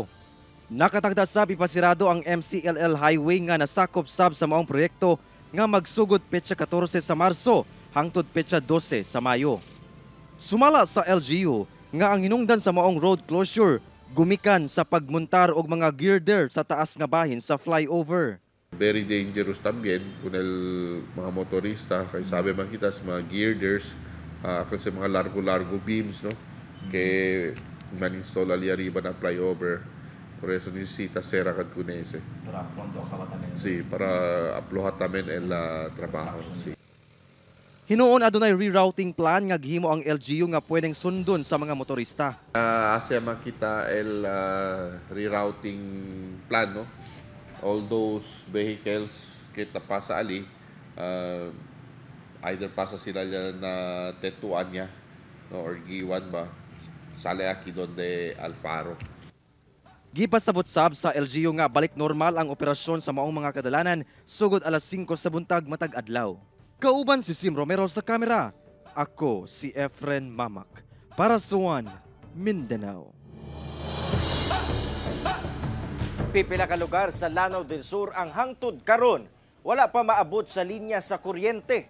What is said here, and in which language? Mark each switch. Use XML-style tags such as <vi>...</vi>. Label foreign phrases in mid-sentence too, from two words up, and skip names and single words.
<ceb>Nakatagda sab ipasirado ang MCLL Highway nga nasakop sab sa maong proyekto nga magsugod petsa 14 sa Marso hangtod petsa 12 sa Mayo. Sumala sa LGU nga ang hinungdan sa maong</ceb> <en>road closure</en> <ceb>gumikan sa pagmuntar og mga girder sa taas nga bahin sa flyover.</ceb> <en>Very dangerous</en> <cbk>también kung mga motorista, kay sabi man kita sa mga girders, kasi mga largo-largo beams, no? Kaya man-install ali arriba na flyover. Por eso necesita ser agad con ese. Para pronto acabar también. Sí, para aplojar también el trabajo. Sí.</cbk> <ceb>Hinuon adunay</ceb> <en>rerouting plan</en> <ceb>nga gihimo ang LGU nga pwedeng sundon sa mga motorista.</ceb> <cbk>Hace makita el</cbk> <en>rerouting plan,</en> <cbk>no?</cbk> <en>All those vehicles</en> <cbk>kita pasa ali, either pasa sila na Tetuan niya, no, or Giwan ba, sale aquí donde Alfaro.</cbk> <ceb>Gipasabot sab sa LGU nga balik normal ang operasyon sa maong mga kadalanan sugod alas 5 sa buntag matag adlaw. Kauban si Sim Romero sa kamera. Ako si Efren Mamak para sa One Mindanao. Pipila ka lugar sa Lanao del Sur ang hangtod karon wala pa maabot sa linya sa kuryente.</ceb>